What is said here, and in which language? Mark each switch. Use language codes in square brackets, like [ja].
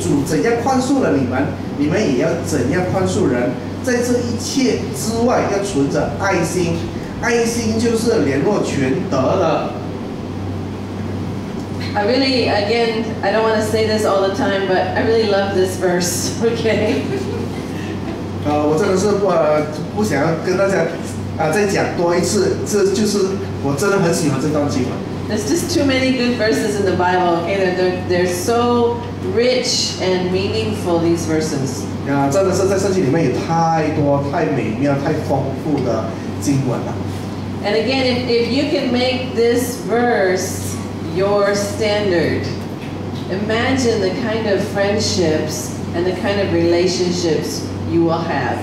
[zh] 主怎样宽恕了你们，你们也要怎样宽恕人。在这一切之外，要存着爱心。爱心就是联络全德的。 [en] I really, again, I don't want to say this all the time, but I really love this verse. Okay. [zh] 我真的是不想要跟大家再讲多一次，这就是我真的很喜欢这段经文。 [en] There's just too many good verses in the Bible, okay? They're so rich and meaningful, these verses. [zh] 真的是在圣经里面有太多、太美妙、太丰富的经文了。 [en] And again, if you can make this verse your standard, imagine the kind of friendships and the kind of relationships you will have.